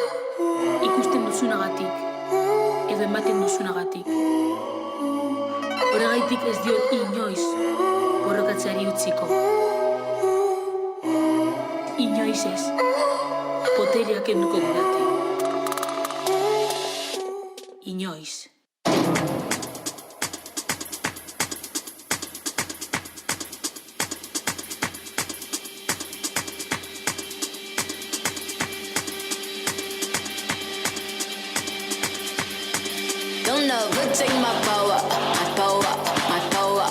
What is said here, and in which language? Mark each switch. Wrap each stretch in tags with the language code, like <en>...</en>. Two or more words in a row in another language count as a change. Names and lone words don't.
<eu>Ikusten duzunagatik edo ematen duzunagatik. Horregaitik ez diot inoiz borrokatzeari utziko. Inoiz ez, poteriak enduko didate. Inoiz.</eu> <en>Don't never take my power, my power, my power.</en>